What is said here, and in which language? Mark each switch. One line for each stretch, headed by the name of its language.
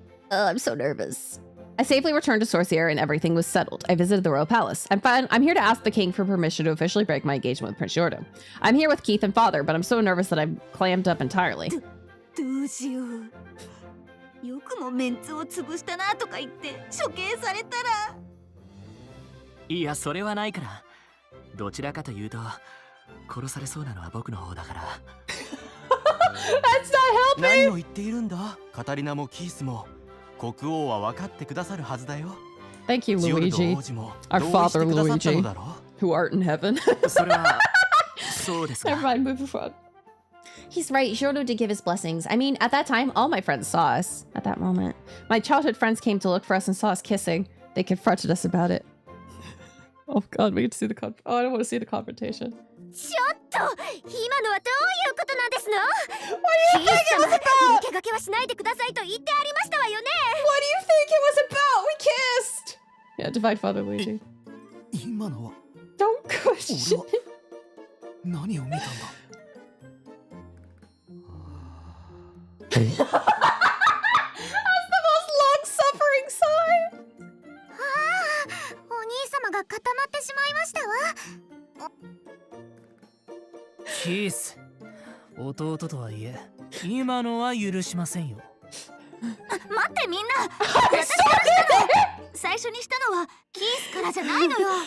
English: I'm so nervous. I safely returned to Sorcier and everything was settled. I visited the royal palace. I'm here to ask the king for permission to officially break my engagement with Prince Jordan. I'm here with Keith and father, but I'm so nervous that I'm clammed up entirely.
Japanese: どうしよう。よくもメンツを潰したなとか言って処刑されたら。いや、それはないから。どちらかというと、殺されそうなのは僕の方だから。
English: That's not helping!
Japanese: 何を言っているんだ？カタリナもキースも国王は分かってくださるはずだよ。
English: Thank you, Luigi. Our father, Luigi, who art in heaven.
Japanese: それはそうですか。
English: Never mind, move forward. He's right. Giorno did give his blessings. I mean, at that time, all my friends saw us. At that moment, my childhood friends came to look for us and saw us kissing. They confronted us about it. Oh God, we get to see the oh, I don't want to see the confrontation.
Japanese: ちょっと今のはどういうことなんですの？
English: What do you think it was about?
Japanese: 抜け駆けはしないでくださいと言ってありましたわよね。
English: What do you think it was about? We kissed. Yeah, divine father Luigi.
Japanese: 今のは
English: Don't question.
Japanese: 何を見たんだ
English: That's the most long-suffering sigh.
Japanese: お兄様が固まってしまいましたわ。キース、弟とはいえ今のは許しませんよ。待ってみんな。私からしたの。最初にしたのはキースからじゃないのよ。